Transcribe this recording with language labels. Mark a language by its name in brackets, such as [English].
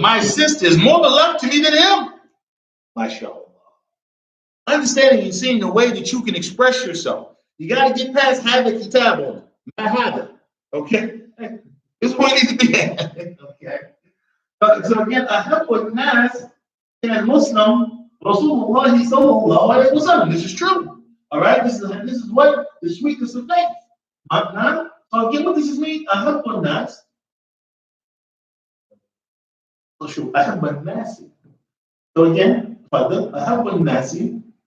[English] My sister is more beloved to me than him. MashaAllah. Understanding and seeing the way that you can express yourself. You got to get past habit kitab on it. My habit. Okay? This is where you need to be at. Okay? So again, [Arabic] أحب الناس إلى المسلم رسول الله صلى الله عليه وسلم. [English] This is true. All right? This is what the sweetness of faith. So again, what does this mean? [Arabic] أحب الناس. [English] So [Arabic] أحب الناس. [English] So again, [Arabic] فضل أحب الناس.